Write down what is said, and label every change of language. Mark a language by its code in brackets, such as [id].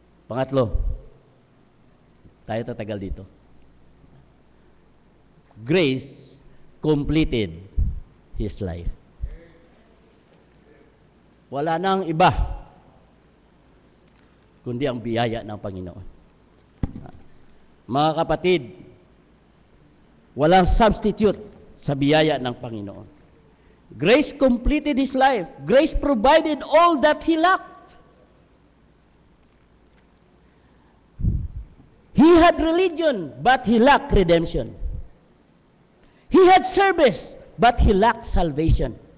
[tl] Pangatlo, tayo tatagal dito. [en] Grace completed his life. [tl] Wala nang iba kundi ang biyaya ng Panginoon. Mga kapatid, walang substitute sa biyaya ng Panginoon. [en] Grace completed his life. Grace provided all that he lacked. He had religion, but he lacked redemption. He had service, but he lacked salvation.